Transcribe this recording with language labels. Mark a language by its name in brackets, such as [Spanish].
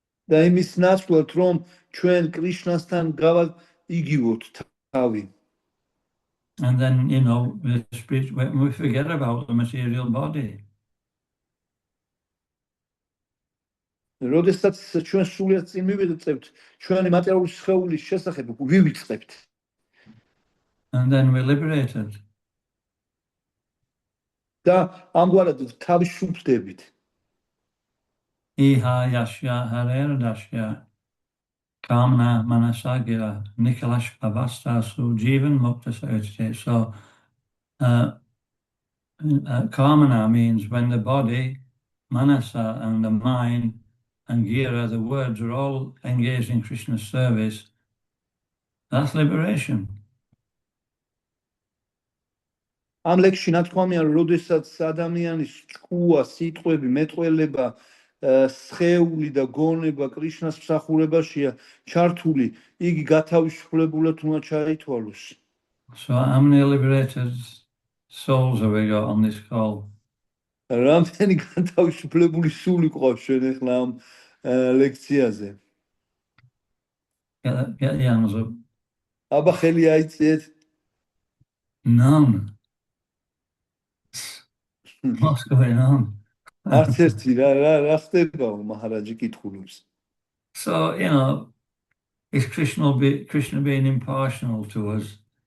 [Georgian] და იმის ნაცვლად, რომ ჩვენ კრიშნასთან გავაიგივოთ თავი. [English] And then, the spirit, when we forget about the material body. [Georgian] როდესაც ჩვენ სულიად წინ მივიღწევთ ჩვენი მატერიალური სხეულის შესახებ, ვივიწყებთ. [English] And then we're liberated. [Georgian] და ამგვარად თავისუფლდებით. [Sanskrit] Iha yashya harer dashya kamna manasagira nikalash pavastasu jivan mukta sajte. [English] So kamana means when the body, manasa, and the mind and gira, the words, are all engaged in Krishna's service. That's liberation. [Georgian] ამ ლექსში ნათქვამია, როდესაც ადამიანის ჭკუა, სიტყვები, მეტყველება, სხეული და გონება კრიშნას მსახურებაშია ჩართული, იგი გათავისუფლებულად უნდა ჩაითვალოს. [English] So how many liberated souls have we got on this call? [Georgian] რამდენი გათავისუფლებული სული ყავს ჩვენ ახლა ამ ლექციაზე? [English] Get the hands up. [Georgian] აბა ხელი აიწიეთ. [English] None. What's going on? [Georgian] არც ერთი რა ხდება მაჰარაჯი კითხულობს. [English] So, is Krishna being impartial to us?